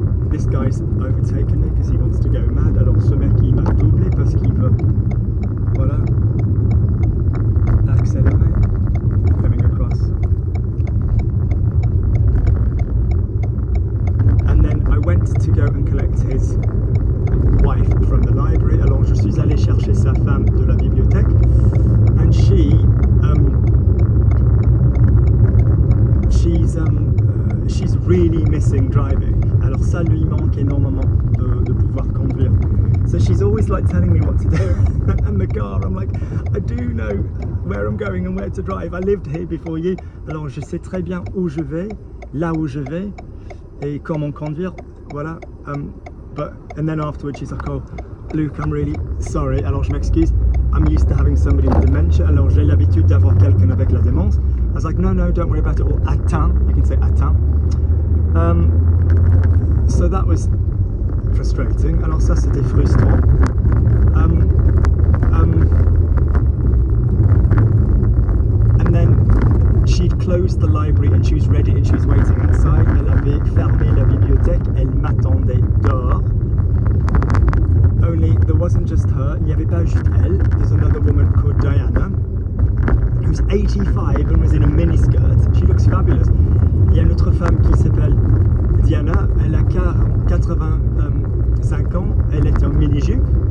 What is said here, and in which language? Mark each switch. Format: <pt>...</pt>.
<en>This guy's overtaken me because he wants to go mad.</en> <fr>Alors ce mec il m'a doublé parce qu'il veut, voilà, accélérer.</fr> <en>Coming across. And then I went to go and collect his wife from the library.</en> <fr>Alors je suis allé chercher sa femme de la bibliothèque,</fr> <en>and she's really missing driving.</en> <fr>Alors ça lui manque énormément de pouvoir conduire.</fr> <en>So she's always like telling me what to do. And the car, I'm like, I do know where I'm going and where to drive. I lived here before you.</en> <fr>Alors je sais très bien où je vais, là où je vais et comment conduire. Voilà.</fr> <en>And then afterwards she's like, oh Luke, I'm really sorry.</en> <fr>Alors je m'excuse,</fr> <en>I'm used to having somebody with dementia.</en> <fr>Alors j'ai l'habitude d'avoir quelqu'un avec la démence.</fr> <en>I was like, no, don't worry about it. Or atteint, you can say atteint. So that was frustrating.</en> <fr>Alors ça c'était frustrant.</fr> <en>And then closed the library and she was ready and she was waiting outside.</en> <fr>Elle avait fermé la bibliothèque, elle m'attendait dehors.</fr> <en>Only there wasn't just her,</en> <fr>il n'y avait pas juste elle.</fr> <en>There's another woman called Diana, who's 85 and was in a miniskirt. She looks fabulous.</en> <fr>Il y a une autre femme qui s'appelle Diana, elle a 85 ans, elle est en mini-jupe.</fr>